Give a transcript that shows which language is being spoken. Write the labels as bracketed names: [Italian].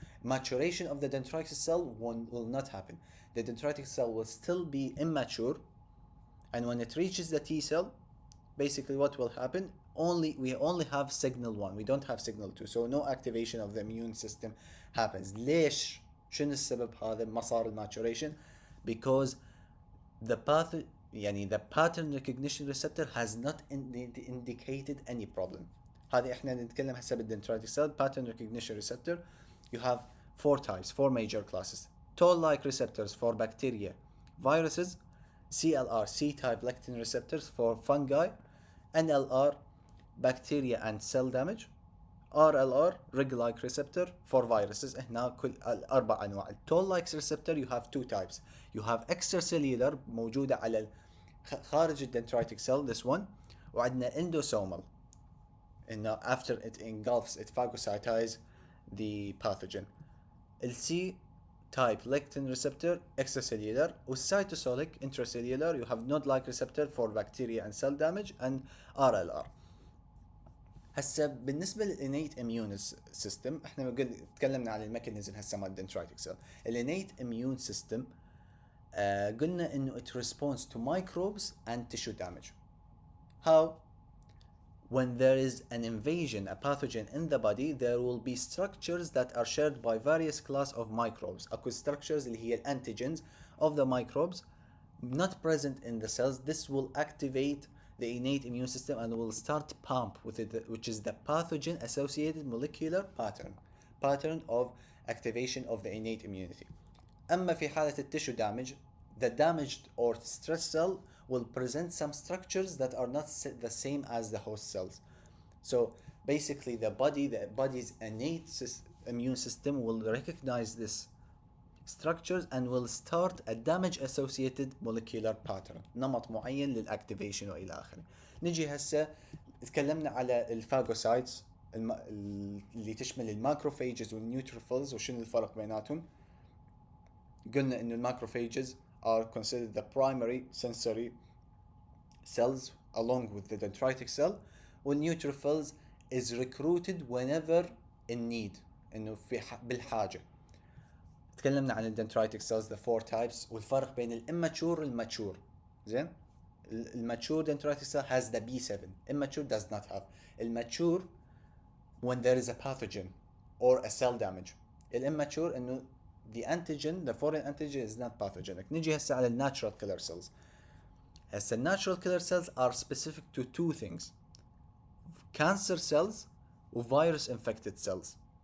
[English] Maturation of the dendritic cell will not happen. The dendritic cell will still be immature, and when it reaches the T cell, basically what will happen? We only have signal 1, we don't have signal 2, so no activation of the immune system happens. [Arabic] ليش؟ شنو السبب هذا ما صار maturation? [English] Because the pattern recognition receptor has not indicated any problem. [Arabic] هذه احنا نتكلم هسه بالدendritic cell pattern recognition receptor. [English] You have four major classes. Toll-like receptors for bacteria, viruses, CLR C-type lectin receptors for fungi, NLR bacteria and cell damage, RLR rig-like receptor for viruses. [Arabic] هنا كل الأربع أنواع. [English] Toll-like receptor you have two types. You have extracellular [Arabic] موجودة على خارج [English] dendritic cell, this one, [Arabic] وعندنا [English] endosomal. And after it engulfs, it phagocytizes the pathogen. C type lectin receptor extracellular, والcytosolic intracellular you have node-like receptor for bacteria and cell damage, and RLR. [Arabic] هسه بالنسبة للإنيت immune system احنا تكلمنا عن الميكانيزم هسه مال dendritic cell. [English] الإنيت immune system [Arabic] قلنا انه [English] it responds to microbes and tissue damage. How? When there is an invasion, a pathogen in the body, there will be structures that are shared by various class of microbes. Ako structures [Arabic] اللي هي [English] antigens of the microbes not present in the cells. This will activate the innate immune system and will start pump with it, which is the pathogen associated molecular pattern of activation of the innate immunity. [Arabic] أما في حالة [English] التissue damage, the damaged or stressed cell will present some structures that are not the same as the host cells. So basically the body's innate immune system will recognize this structures and will start a damage associated molecular pattern, [Arabic] نمط معين للاكتيفيشن والى اخره. نجي هسه تكلمنا على الفاجوسايتس اللي تشمل الماكروفاجز والنيوتروفيلز وشنو الفرق بيناتهم. قلنا انه الماكروفاجز [English] are considered the primary sensory cells along with the dendritic cell, والنيوتروفيلز is recruited whenever in need, [Arabic] انه في بالحاجه. تكلمنا عن الدندرايتك [English] cells the four types [Arabic] والفرق بين الاماتشور والماتشور. زين الماتشور [English] dendritic cell has the B7, immature does not have. الماتشور when there is a pathogen or a cell damage. [Arabic] الاماتشور انه [English] the antigen, the foreign antigen is not pathogenic. [Arabic] نجي هسه على [English] natural killer cells. هسه natural killer cells are specific to two things: cancer cells و virus infected cells.